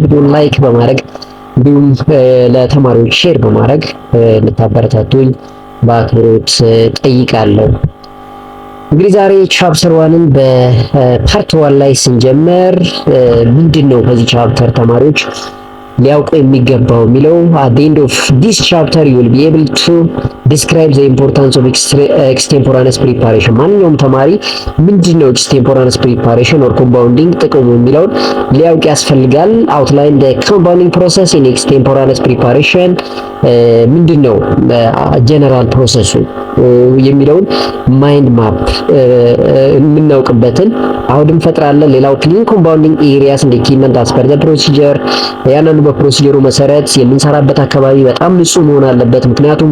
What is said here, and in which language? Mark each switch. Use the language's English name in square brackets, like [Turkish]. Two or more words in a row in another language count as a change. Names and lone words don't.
[Amharic] ቪዲዮን ላይክ በማድረግ እንዲሁም ለተማሪዎች ሼር በማድረግ እንድታበረታቱኝ በአክብሮት ጠይቃለሁ። እንግዲህ ዛሬ ቻፕተር 1ን በፓርት 1 ላይ ስንጀምር ምንድነው ከዚህ ቻፕተር ተማሪዎች ሊያውቁ የሚገባው የሚለው [English] at the end of this chapter you will be able to describe the importance of extemporaneous preparation። [Amharic] ማንኛውም ተማሪ ምንድነው [English] extemporaneous preparation or compounding [Amharic] ጥቅሙ የሚለውን ሊያውቅ ያስፈልጋል። [English] outline the compounding process in extemporaneous preparation ምንድነው general process የሚለውን mind map [Amharic] የምናውቅበትን አውድም ፈጥራለን። ሌላው [English] clean compounding areas [Amharic] እንደ [English] equipment as per the procedure [Amharic] ያንኑ በፕሮሲጀሩ መሰረት የምንሰራበት አካባቢ በጣም ንጹህ መሆን አለበት። ምክንያቱም